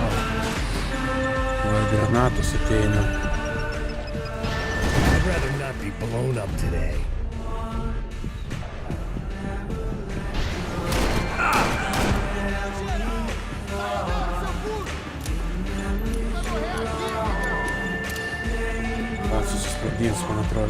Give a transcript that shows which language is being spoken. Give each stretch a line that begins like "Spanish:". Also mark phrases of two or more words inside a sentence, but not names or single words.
Lithuanian: Va, granatos ateina.
English: I'd rather not be blown up today.
Lithuanian: Va, susisprogdins, man atrodo.